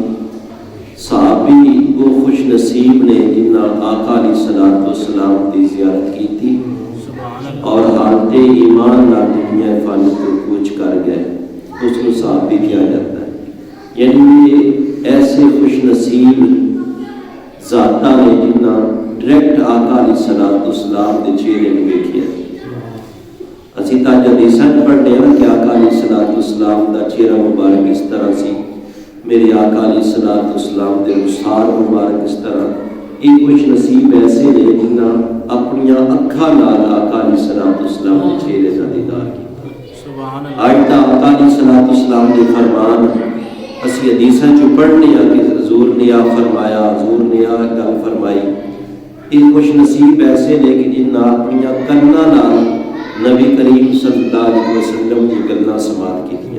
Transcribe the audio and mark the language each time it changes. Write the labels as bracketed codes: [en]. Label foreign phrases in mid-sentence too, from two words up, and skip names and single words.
[ur] صحابی وہ خوش نصیب نے جنہاں آقا [ar] علیہ الصلوۃ والسلام [ur] کی زیارت کی تھی، اور حالت ایمان نہ دنیا فانی کو کوچ کر گئے، اس کو صاحب بھی کیا جاتا ہے۔ [pa] یعنی یہ ایسے خوش نصیب ذاتاں نے جنہ ڈائریکٹ آقا [ar] علیہ الصلوۃ والسلام [pa] دے چہرے نوں ویکھیا۔ اسی تاں حدیثاں پڑھنے ہیں کہ آقا [ar] علیہ الصلوۃ والسلام [pa] دا چہرہ مبارک اس طرح سی، میرے آقا [ar] علیہ الصلوۃ والسلام [pa] دے رخسار مبارک اس طرح۔ یہ خوش نصیب ایسے نے جنہ اپنی اکھاں نال آقا [ar] علیہ الصلوۃ والسلام [pa] دے چہرے دا دیدار کیتا۔ آج تا آقا [ar] علیہ الصلوۃ والسلام [pa] دے فرمان اسی حدیثاں جو پڑھنے ہیں کہ حضور نے آ فرمایا، حضور نے آ گل فرمائی۔ یہ خوش نصیب ایسے نے کہ جنہ اپنی کناں نال نبی کریم [ar] صلی اللہ علیہ وسلم [pa] کی گلاں سماعت کیتیاں۔